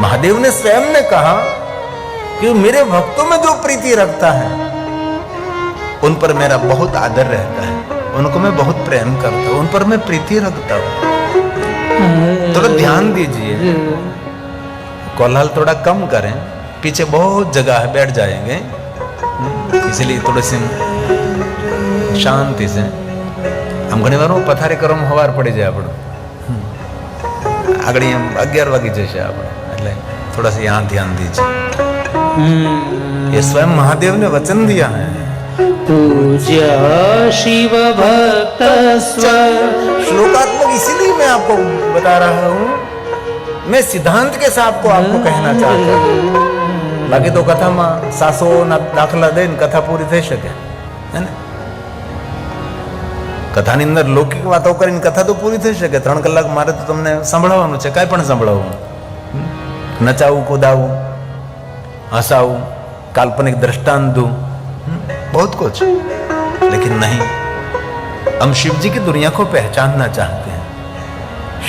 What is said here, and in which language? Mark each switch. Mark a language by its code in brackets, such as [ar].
[hi] महादेव ने स्वयं ने कहा कि मेरे भक्तों में जो प्रीति रखता है उन पर मेरा बहुत आदर रहता है, उनको मैं बहुत प्रेम करता हूं, उन पर मैं प्रीति रखता हूं। थोड़ा ध्यान दीजिए, कोलाहल थोड़ा कम करें, पीछे बहुत जगह है, बैठ जाएंगे, इसलिए थोड़ी सी शांति से। [gu] हम घणी વાર પથારી કરો હવાર પડી જાય આપણું, આગળ 11 વાગી જશે આપણે, એટલે [hi] थोड़ा सा यहाँ ध्यान दीजिए। ये स्वयं महादेव ने वचन दिया है। पूज्य शिव भक्त श्लोकात्मक इसीलिए मैं आपको बता रहा हूं, मैं सिद्धांत के साथ आपको कहना चाहता हूं। [gu] बाकी तो कथा में सासो ना दाखला दे कथा पूरी થઈ શકે है ना। કથાની અંદર લૌકિક વાતો કરીને કથા તો પૂરી થઈ શકે। 3 કલાક મારે તો તમને સંભળાવવાનું છે, કાઈ પણ સંભળાવવું, નચાવું, કુદાવું, હસાવું, કાલ્પનિક [hi] दृष्टांत दूं, बहुत कुछ, लेकिन नहीं, हम शिव जी की दुनिया को पहचानना चाहते हैं।